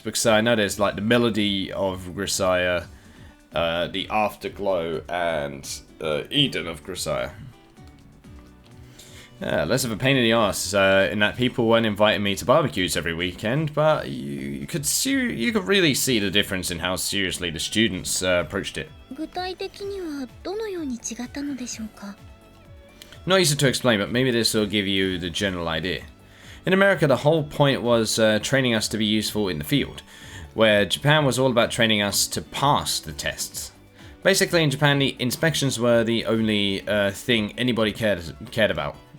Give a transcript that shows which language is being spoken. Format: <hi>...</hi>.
<en>Because I know there's like the melody of Grisaia, the afterglow, and Eden of Grisaia. Less of a pain in the arse in that people weren't inviting me to barbecues every weekend, but you could really see the difference in how seriously the students approached it.</en> <ja>具体的にはどのように違ったのでしょうか。</ja> <en>Not easy to explain, but maybe this will give you the general idea. In America, the whole point was training us to be useful in the field, where Japan was all about training us to pass the tests. Basically, in Japan, the inspections were the only thing anybody cared about.</en>